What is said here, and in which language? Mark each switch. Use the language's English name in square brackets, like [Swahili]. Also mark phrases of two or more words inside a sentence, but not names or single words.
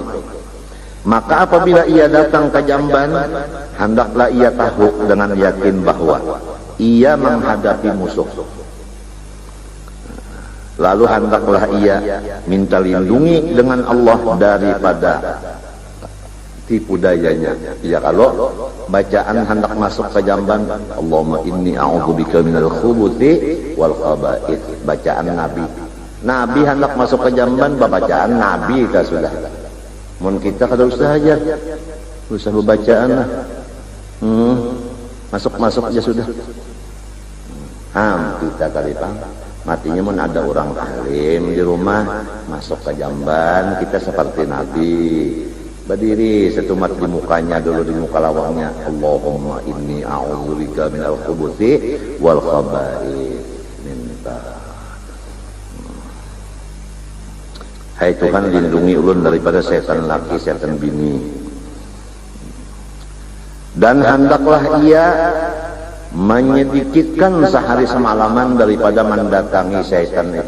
[Malay] Maka apabila ia datang ke jamban, hendaklah ia tahu dengan yakin bahwa ia menghadapi musuh. Lalu hendaklah ia minta lindungi dengan Allah daripada tipu dayanya. Ya kalau bacaan hendak masuk ke jamban, [Arabic] اللهم إني أعوذ بك من الخبث والخبائث. [Banjar] Bacaan Nabi hendak masuk ke jamban, bacaan Nabi kita sudah. Mun kita kada usah aja, usah bacaan lah. Masuk aja sudah. Kita kali bang, matinya mun ada orang alim di rumah, masuk ke jamban, kita seperti Nabi. Berdiri setumat di mukanya dulu, di muka lawangnya, [Arabic] اللهم إني أعوذ بك من الخبث والخبائث. [Banjar] Minta. Hai Tuhan, lindungi ulun daripada setan laki, setan bini. [Malay] Dan hendaklah ia menyedikitkan sehari semalaman daripada mendatangi syaitan itu.